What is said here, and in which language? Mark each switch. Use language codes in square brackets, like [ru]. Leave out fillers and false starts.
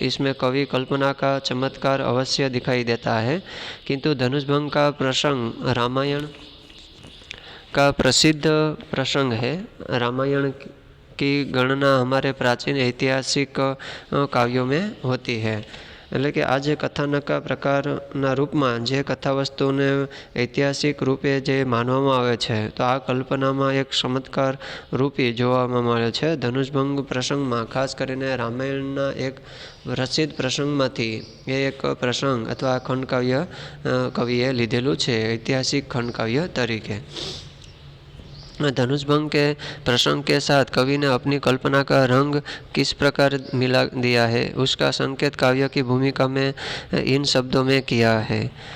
[hi] इसमें कवि कल्पना का चमत्कार अवश्य दिखाई देता है, किंतु धनुषभंग का प्रसंग रामायण का प्रसिद्ध प्रसंग है। रामायण की गणना हमारे प्राचीन ऐतिहासिक काव्यों में होती है। [gu] એટલે કે આ જે કથાનકા પ્રકારના રૂપમાં જે કથા વસ્તુને ઐતિહાસિક રૂપે જે માનવામાં આવે છે, તો આ કલ્પનામાં એક ચમત્કાર રૂપી જોવામાં મળે છે. ધનુષભંગ પ્રસંગમાં ખાસ કરીને રામાયણના એક પ્રસિદ્ધ પ્રસંગમાંથી એ એક પ્રસંગ અથવા ખંડકાવ્ય કવિએ લીધેલું છે ઐતિહાસિક ખંડકાવ્ય તરીકે. [hi] धनुष भंग के प्रसंग के साथ कवि ने अपनी कल्पना का रंग किस प्रकार मिला दिया है, उसका संकेत काव्य की भूमिका में इन शब्दों में किया है.